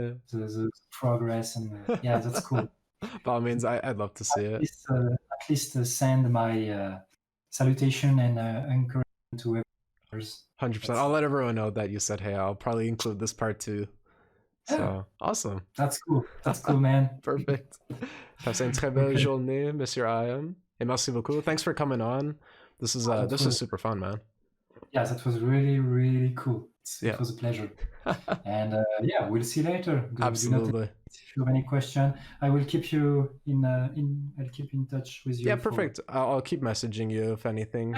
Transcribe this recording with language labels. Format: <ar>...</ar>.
<en>See the progress, and that's cool. By all means, I'd love to see it. At least send my salutation and encouragement to everyone. 100%. I'll let everyone know that you said hey. I'll probably include this part too. So awesome. That's cool. That's cool, man. Perfect.</en> <fr>Passez une très belle journée, Monsieur Ian. Et merci beaucoup.</fr> <en>Thanks for coming on. This is super fun, man. Yeah, that was really, really cool. It was a pleasure. And we'll see you later. Absolutely. If you have any question, I will keep you I'll keep in touch with you. Yeah, perfect. I'll keep messaging you if anything.</en>